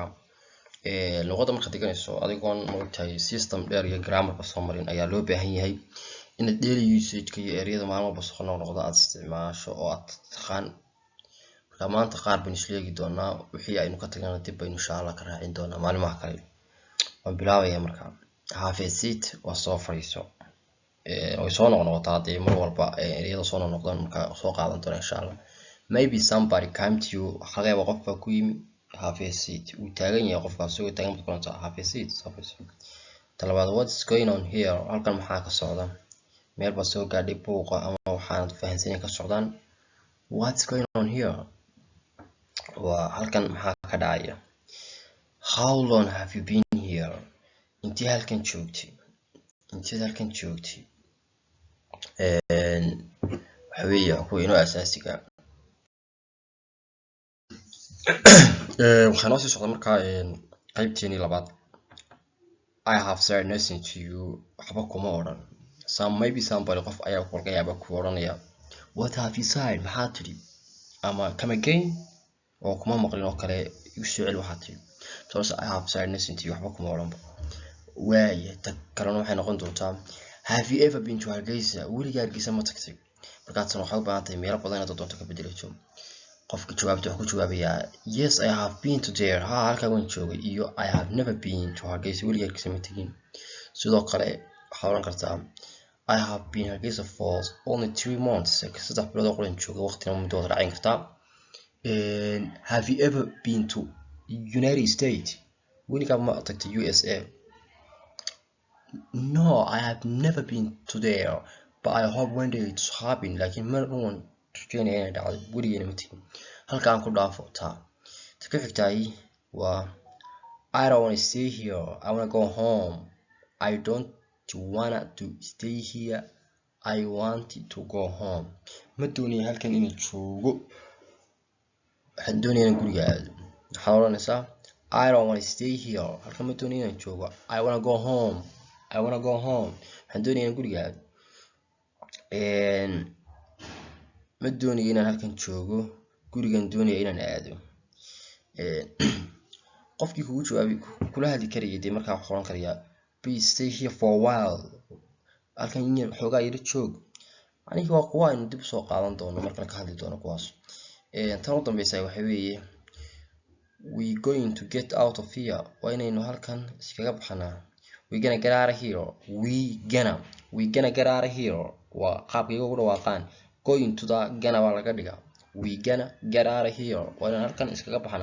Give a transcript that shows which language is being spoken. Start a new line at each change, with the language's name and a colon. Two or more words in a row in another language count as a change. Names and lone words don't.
Somali: luqadda marka deganayso adigoon moogtahay system dheer iyo grammarka soo marin ayaa loo baahan yahay inaad
English: daily usage-ka
Somali: iyo ereyada maalin walba soo noqnoqda aad isticmaasho oo aad taqaan. marka maanta qaar baynu isla eegi doonaa wixii aynu ka tagnana dib baynu insha Allah ka raacin doonaa maalimaha kale. waan bilaabayaa marka
English: have a seat
Somali: waa soo fadhiiso. way soo noqnoqotaa dee mar walba ereyada soo noqnoqdaan marka soo qaadan doona insha Allah.
English: Maybe somebody came to you
Somali: xaqeeba qof baa ku yimi
English: have a seat
Somali: uu taagan yahay qofkaas soo taagan doonta
English: have a seat
Somali: soo fadhiiso. talabaad
English: what's going on here
Somali: halkan maxaa ka socda meel baa soo gaadhay buuqa ama waxaan fahansanay ka socdaan.
English: What's going on here
Somali: waa halkan maxaa ka dhacaya.
English: How long have you been here
Somali: intii halkan joogtay waxa weeye kuwa inoo asaasiga waxaan noo sii socda markaa qaybteeni labaad.
English: I have said nothing to you
Somali: waxba kuma odhan. Maybe somebody qof ayaa kolka yaaba ku odhanaya
English: what have you said
Somali: maxaa tiri ama
English: come again
Somali: oo kuma maqlin oo kale igu soo celi waxaa tiri.
English: So I have said nothing to you
Somali: waxba kuma odhan. waaye ta kalena waxay noqon doontaa
English: have you ever been to Hargeysa
Somali: weligaa Hargeysa ma tagtay. markaasna waxaad u baahan tahay meelo badan inaad doonto ka bedelato. qofka jawaabta wuxuu ku jawaabayaa
English: yes I have been to there
Somali: halkaa waan joogay iyo
English: I have never been to Hargeysa
Somali: weligaa Hargeysa ma tagin. sidoo kale waxaad oran kartaa
English: I have been Hargeysa for only 3 months
Somali: 3 bilood oo qoran joogay waqtina muddo wada raacin kartaa.
English: have you ever been to United States
Somali: weligaa ma tagtay USA.
English: No I have never been to there but I hope one day it's happen
Somali: laakiin mar uun rajaynaya inay dhacdo weligeena ma tagin. halkaan ku dhaafo taa ta ka xigtay waa
English: I don't want to stay here I want to go home. I don't wanna to stay here I want to go home.
Somali: ma doonaya halkan inaan joogo waxaan doonayaa inaan guriga aado. waxaad oranaysaa
English: I don't want to stay here
Somali: halkan ma doonaya inaan joogo
English: I want to go home
Somali: waxaan doonayaa inaan guriga aado. ma doonaya inaan halkan joogo gurigan doonaya inaan aado. qofkii kugu jawaabi kula hadli karayay dee markaa waxaan oran karayaa
English: please stay here for a while
Somali: halkan in xoogaa yara joog. aniga waa kuwa aynu dib soo qaadan doono marka ka hadli doono kuwaas. tan u dambaysa waxa weeye
English: we going to get out of here
Somali: waa inaynu halkan iskaga baxnaa.
English: we gonna get out of here we gonna get out of here
Somali: waa qaabka iyagu dhawaaqaan
English: going to the gana
Somali: waa laga dhigaa
English: we gonna get out of here
Somali: waa inaan halkan iskaga baxnaa.